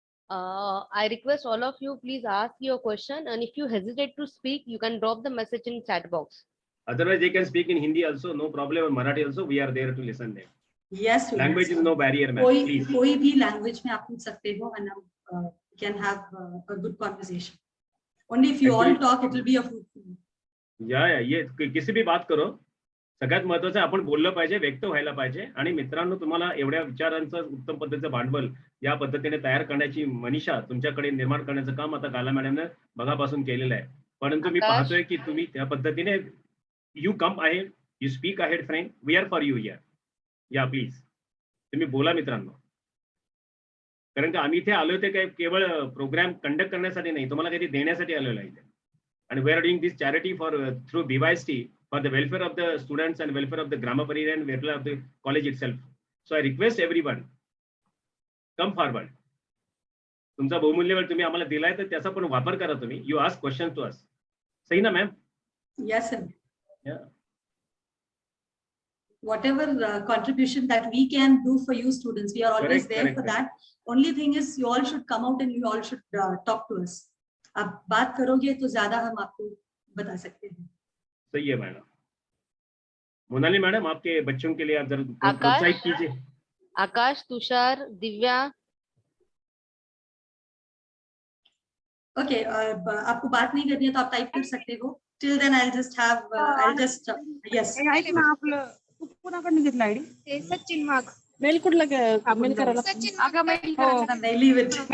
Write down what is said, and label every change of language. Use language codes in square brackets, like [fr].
[en] I request all of you, please ask your question, and if you hesitate to speak, you can drop the message in chat box. Otherwise, they can speak in Hindi also, no problem. Or Marathi also, we are there to listen them. Yes, Language is no barrier, ma'am. Please. [hi] कोई भी language में आप पूछ सकते हो, [en] and can have a good conversation. Only if you all talk, it will be a fruitful. [hi] या ये किसी भी बात करो, [mr] सगळ्यात महत्त्वाचं आपण बोललं पाहिजे, व्यक्त व्हायला पाहिजे. आणि मित्रांनो, तुम्हाला एवढ्या विचारांचं उत्तम पद्धतीचं भांडवल या पद्धतीने तयार करण्याची मनीषा तुमच्याकडे निर्माण करण्याचं काम आता गाला मॅडमने बघापासून केलेलं आहे. परंतु मी पाहतोय की तुम्ही त्या पद्धतीने [en] You come ahead, you speak ahead friend, we are for you here. [mr] या प्लीज तुम्ही बोला मित्रांनो, कारण की आम्ही इथे आलोय ते काय केवळ प्रोग्राम कंडक्ट करण्यासाठी नाही, तुम्हाला काही देण्यासाठी आलेलो आहे. [en] आणि we are doing this charity for through BYST for the welfare of the students and welfare of the grammar Pariyar and welfare of the college itself. So I request everyone, come forward. [mr] तुमचा बहुमूल्य वेळ तुम्ही आम्हाला दिलाय, तर त्याचा पण वापर करा तुम्ही. [en] You ask questions to us. [mr] सही ना ma'am? [en] Yes, sir. Yeah. Whatever contribution that we can do for you students, we are always there for that. Only thing is you all should come out and you all should talk to us. [hi] आप बात करोगे तो ज्यादा हम आपको बता सकते हैं. सही है मैडम. मोनाली मैडम, आपके बच्चों के लिए आप जरा प्रोत्साहित कीजिए. आकाश, तुषार, दिव्या. Okay, आपको बात नहीं करनी है तो आप टाइप कर सकते हो. [en] Till then I'll just have yes. [mr] कुणाकडून घेतला आयडी? ते सचिन माग. मेल कुठला मेल करायला? सचिन अगं मेल करायला नाही, [en] leave it.